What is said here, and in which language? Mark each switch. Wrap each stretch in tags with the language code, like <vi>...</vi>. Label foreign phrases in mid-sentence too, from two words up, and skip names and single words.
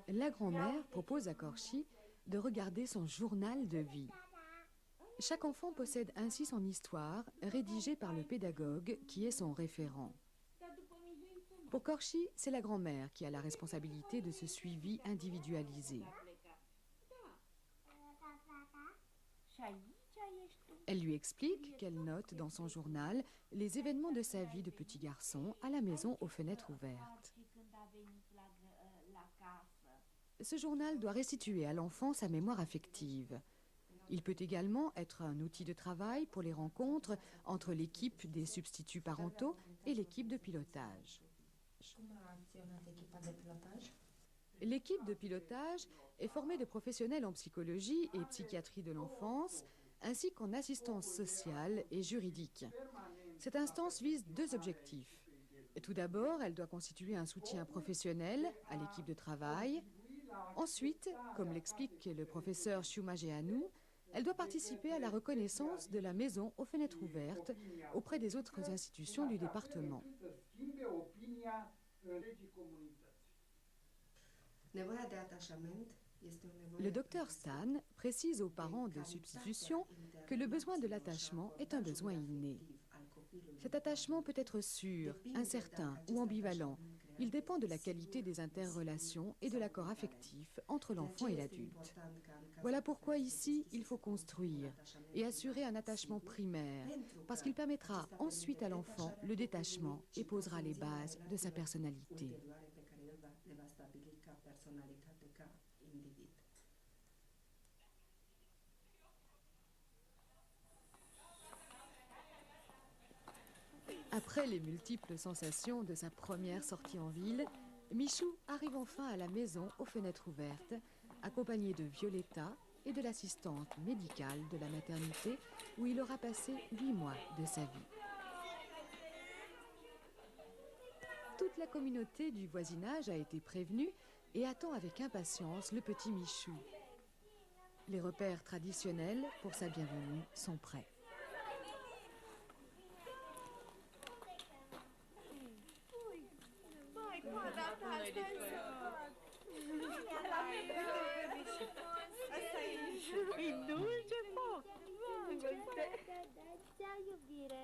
<fr>La grand-mère propose à Korchi de regarder son journal de vie. Chaque enfant possède ainsi son histoire, rédigée par le pédagogue qui est son référent. Pour Korchi, c'est la grand-mère qui a la responsabilité de ce suivi individualisé.</fr> <ro>Și aici ești tu.</ro> <fr>Elle lui explique qu'elle note dans son journal les événements de sa vie de petit garçon à la maison aux fenêtres ouvertes.</fr> <ro>Și când a venit la casă.</ro> <fr>Ce journal doit restituer à l'enfant sa mémoire affective. Il peut également être un outil de travail pour les rencontres entre l'équipe des substituts parentaux et l'équipe de pilotage.</fr> <ro>Cum a acționat echipa de pilotaj?</ro> <fr>L'équipe de pilotage est formée de professionnels en psychologie et psychiatrie de l'enfance, ainsi qu'en assistance sociale et juridique. Cette instance vise deux objectifs. Tout d'abord, elle doit constituer un soutien professionnel à l'équipe de travail. Ensuite, comme l'explique le professeur Shuma Jehanou, elle doit participer à la reconnaissance de la maison aux fenêtres ouvertes auprès des autres institutions du département.</fr> <ro>Nevoia de atașament este o nevoie.</ro> <fr>Le docteur Stan précise aux parents de substitution que le besoin de l'attachement est un besoin inné. Cet attachement peut être sûr, incertain ou ambivalent. Il dépend de la qualité des interrelations et de l'accord affectif entre l'enfant et l'adulte. Voilà pourquoi ici, il faut construire et assurer un attachement primaire, parce qu'il permettra ensuite à l'enfant le détachement et posera les bases de sa personnalité.</fr> <ro>Ulterioare pe care el le va stabili ca personalitate, ca individ.</ro> <fr>Après les multiples sensations de sa première sortie en ville, Michou arrive enfin à la maison aux fenêtres ouvertes, accompagné de Violetta et de l'assistante médicale de la maternité où il aura passé 8 mois de sa vie. Toute la communauté du voisinage a été prévenue et attend avec impatience le petit Michou. Les repères traditionnels pour sa bienvenue sont prêts.</fr> <ro>E dulce foc! Ce iubire!</ro>